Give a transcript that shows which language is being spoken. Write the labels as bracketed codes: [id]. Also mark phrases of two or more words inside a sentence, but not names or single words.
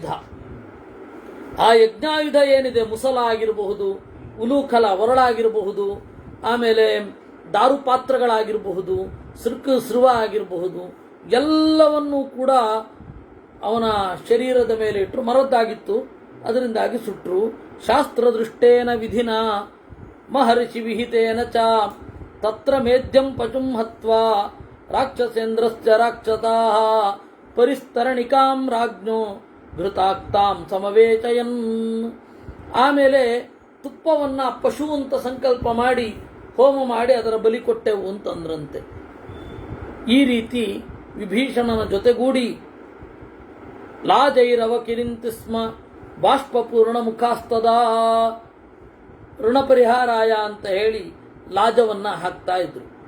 [kn] ಆ ಯಜ್ಞಾಯುಧ ಏನಿದೆ, ಮುಸಲ ಆಗಿರಬಹುದು, ಉಲೂಖಲ ಒರಳಾಗಿರಬಹುದು, ಆಮೇಲೆ ದಾರು ಪಾತ್ರಗಳಾಗಿರಬಹುದು, ಸೃವ ಆಗಿರಬಹುದು, ಎಲ್ಲವನ್ನೂ ಕೂಡ ಅವನ ಶರೀರದ ಮೇಲೆ ಇಟ್ಟರು. ಮರದ್ದಾಗಿತ್ತು, ಅದರಿಂದಾಗಿ ಸುಟ್ಟರು. [sa] ಶಾಸ್ತ್ರದೃಷ್ಟೇನ ವಿಧಿನ ಮಹರ್ಷಿ ವಿಹಿತೇನ ಚ ತತ್ರ ಮೇದ್ಯಂ ಪಚುಂ ಹತ್ವಾ ರಾಕ್ಷಸೇಂದ್ರಶ್ಚ ರಾಕ್ಷಸಾಃ ಪರಿಸ್ತರಣಿಕಾಂ ರಾಜ್ಞೋ ಘೃತಾಕ್ತಾಂ ಸಮವೇಚಯನ್. [kn] ಆಮೇಲೆ ತುಪ್ಪವನ್ನು ಪಶು ಅಂತ ಸಂಕಲ್ಪ ಮಾಡಿ ಹೋಮ ಮಾಡಿ ಅದರ ಬಲಿ ಕೊಟ್ಟೆವು ಅಂತಂದ್ರಂತೆ. ಈ ರೀತಿ ವಿಭೀಷಣನ ಜೊತೆಗೂಡಿ [sa] ಲಾಜೈರವ ಕಿರಿಂತಿ ಸ್ಮ ಬಾಷ್ಪಪೂರ್ಣ ಮುಖಾಸ್ತದ ಋಣ ಪರಿಹಾರಾಯ [kn] ಅಂತ ಹೇಳಿ ಲಾಜವನ್ನು ಹಾಕ್ತಾ ಇದ್ರು.